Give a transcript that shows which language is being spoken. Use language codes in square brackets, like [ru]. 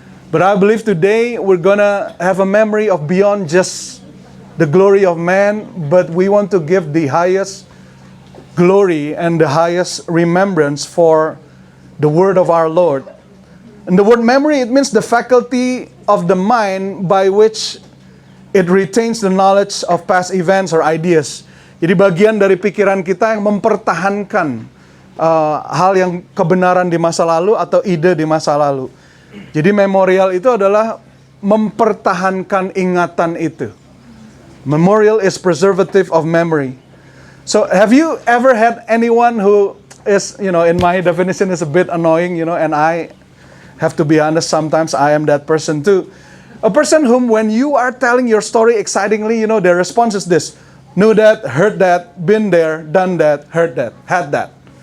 [en] But I believe today we're going to have a memory of beyond just the glory of man, but we want to give the highest glory and the highest remembrance for the word of our Lord. And the word memory, it means the faculty of the mind by which it retains the knowledge of past events or ideas. [id] Jadi bagian dari pikiran kita yang mempertahankan hal yang kebenaran di masa lalu atau ide di masa lalu. Jadi memorial itu adalah mempertahankan ingatan itu. [en] Memorial is preservative of memory. So have you ever had anyone who is, in my definition is a bit annoying, and I have to be honest, sometimes I am that person too. A person whom when you are telling your story excitingly, their response is this: knew that, heard that, been there, done that, heard that, had that.